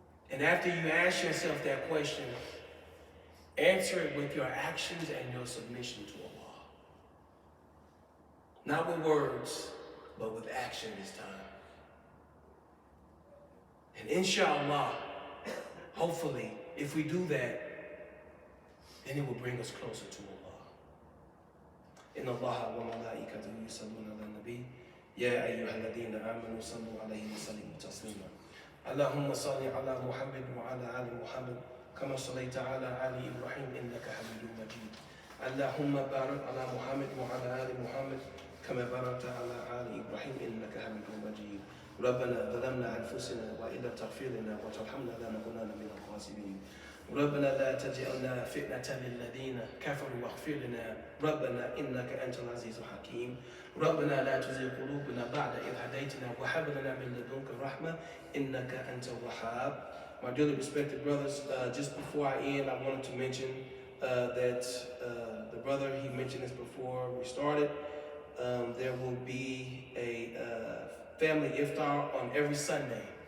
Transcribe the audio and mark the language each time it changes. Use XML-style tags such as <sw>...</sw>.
<en>And after you ask yourself that question, answer it with your actions and your submission to Allah. Not with words, but with action this time. And inshallah, hopefully, if we do that, then it will bring us closer to Allah.</en> <ar>إن الله وملائكته يصلون على النبي يا أيها الذين آمنوا صلوا عليه وسلموا تسليما. اللهم صل على محمد وعلى آل محمد كما صليت على آل إبراهيم إنك حميد مجيد. اللهم بارك على محمد وعلى آل محمد كما باركت على آل إبراهيم إنك حميد مجيد. ربنا ظلمنا أنفسنا وإن لم تغفر لنا وترحمنا لنكونن من الخاسرين. ربنا لا تجعلنا فتنة للذين كفروا واغفر لنا ربنا إنك أنت العزيز الحكيم. ربنا لا تزغ قلوبنا بعد إذ هديتنا وهب لنا من لدنك رحمة إنك أنت الوهاب.</ar> <en>My dearly respected brothers, just before I end, I wanted to mention that the brother, he mentioned this before we started, there will be a family iftar on every Sunday.</en>